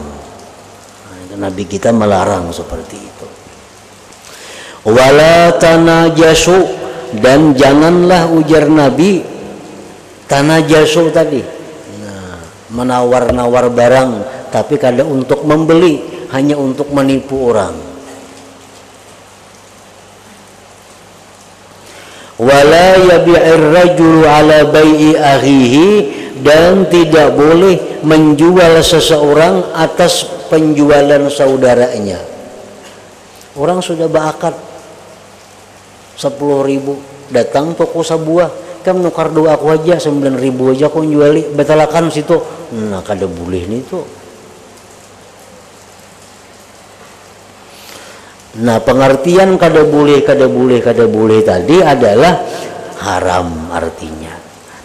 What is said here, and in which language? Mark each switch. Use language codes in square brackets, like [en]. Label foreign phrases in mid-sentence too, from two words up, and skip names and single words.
[bjn] Nah, Nabi kita melarang seperti itu. [ar] ولا تناجشوا, [bjn] dan janganlah ujar Nabi tanajasu tadi, nah, menawar-nawar barang tapi kada untuk membeli, hanya untuk menipu orang. [ar] ولا يبع الرجل على بيع أخيه, [id] dan tidak boleh menjual seseorang atas penjualan saudaranya. [bjn] Orang sudah berakad 10.000, datang toko sebuah, kamu nukar doa aku aja 9.000 aja aku juali, betalakan situ. Nah kada boleh nih tuh. Nah pengertian kada boleh tadi adalah haram artinya.